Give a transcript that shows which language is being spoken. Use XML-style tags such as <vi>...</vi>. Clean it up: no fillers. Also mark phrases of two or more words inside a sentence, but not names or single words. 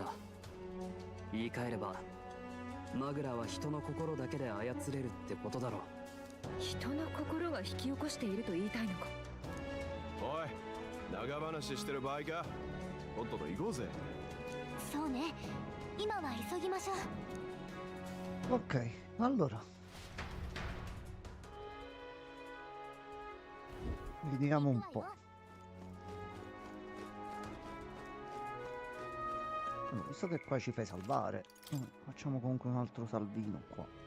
<ja>言い換えればマグラは人の心だけで操れるってことだろう。人の心が引き起こしていると言いたいのか。おい、長話してる場合か。とっとと行こうぜ。そうね。今は急ぎましょう。</ja> <it>Ok, allora. Vediamo un po'. Allora, visto che qua ci fai salvare, facciamo comunque un altro salvino qua.</it>